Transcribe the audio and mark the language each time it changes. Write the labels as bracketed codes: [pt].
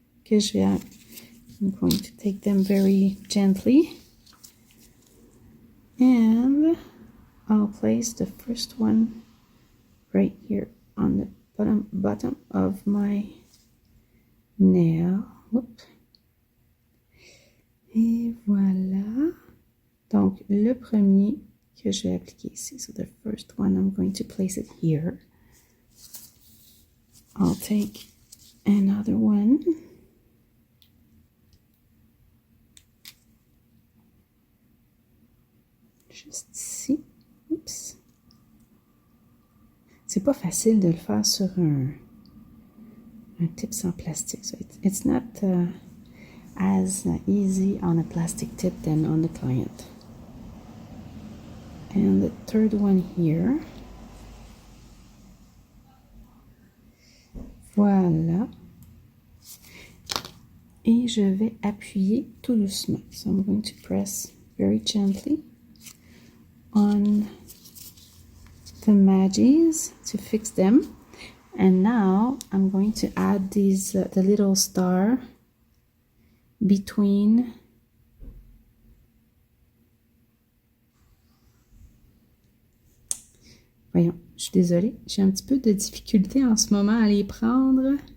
[en] I'm going to take them very gently. And I'll place the first one right here on the bottom of my nail. Whoop. [fr] Et voilà. Donc, le premier que je vais appliquer ici. [en] So the first one, I'm going to place it here. I'll take another one. [fr] Juste ici. Oups. C'est pas facile de le faire sur un tip sans plastique. [en] So it's not as easy on a plastic tip than on the client. And the third one here. [fr] Voilà. Et je vais appuyer tout doucement. [en] So I'm going to press very gently on the Magis to fix them. And now I'm going to add these the little star between [fr] voyons, je suis désolée, j'ai un petit peu de difficulté en ce moment à les prendre.